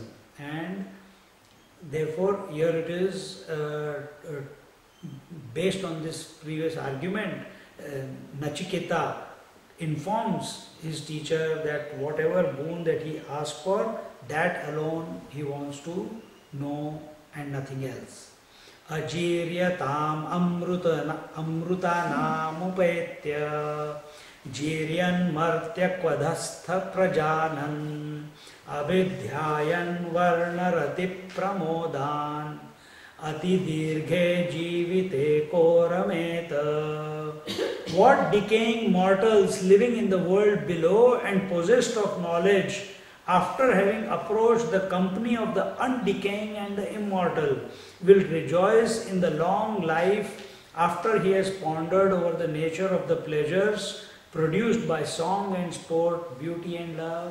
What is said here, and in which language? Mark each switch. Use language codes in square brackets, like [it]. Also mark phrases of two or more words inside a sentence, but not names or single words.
[en] And therefore here it is based on this previous argument, Nachiketa informs his teacher that whatever boon that he asked for, that alone he wants to know and nothing else. [sa] Ajiryatam amrutanamupetya jiryan martya kvadhastha prajanan avidhyayan varnarati pramodan ati dirghe jivite korameta. [en] What decaying mortals living in the world below and possessed of knowledge, after having approached the company of the undecaying and the immortal, will rejoice in the long life after he has pondered over the nature of the pleasures produced by song and sport, beauty and love.